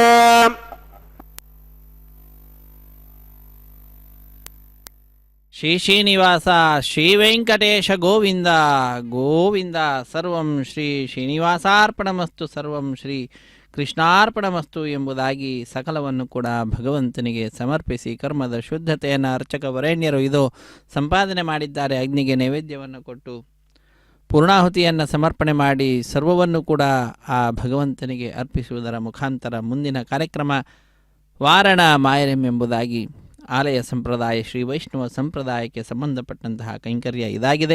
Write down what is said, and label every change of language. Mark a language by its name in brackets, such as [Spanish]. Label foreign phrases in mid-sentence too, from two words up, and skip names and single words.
[Kannada] ಶ್ರೀ ಶ್ರೀನಿವಾಸ ಶ್ರೀ ವೆಂಕಟೇಶ ಗೋವಿಂದ ಗೋವಿಂದ. [Sanskrit] ಸರ್ವಂ ಶ್ರೀ ಶ್ರೀನಿವಾಸಾರ್ಪಣಮಸ್ತು, ಸರ್ವಂ ಶ್ರೀ ಕೃಷ್ಣಾರ್ಪಣಮಸ್ತು [Kannada] ಎಂಬುದಾಗಿ ಸಕಲವನ್ನು ಕೂಡ ಭಗವಂತನಿಗೆ ಸಮರ್ಪಿಸಿ ಕರ್ಮದ ಶುದ್ಧತೆಯನ್ನು ಅರ್ಚಕ ವರೇಣ್ಯರು ಇದು ಸಂಪಾದನೆ ಮಾಡಿದ್ದಾರೆ. ಅಗ್ನಿಗೆ ನೈವೇದ್ಯವನ್ನು ಕೊಟ್ಟು ಪೂರ್ಣಾಹುತಿಯನ್ನು ಸಮರ್ಪಣೆ ಮಾಡಿ ಸರ್ವವನ್ನು ಕೂಡ ಆ ಭಗವಂತನಿಗೆ ಅರ್ಪಿಸುವುದರ ಮುಖಾಂತರ ಮುಂದಿನ ಕಾರ್ಯಕ್ರಮ ವಾರಣ ಮಾಯರಂ ಎಂಬುದಾಗಿ ಆಲಯ ಸಂಪ್ರದಾಯ ಶ್ರೀ ವೈಷ್ಣವ ಸಂಪ್ರದಾಯಕ್ಕೆ ಸಂಬಂಧಪಟ್ಟಂತಹ ಕೈಂಕರ್ಯ ಇದಾಗಿದೆ.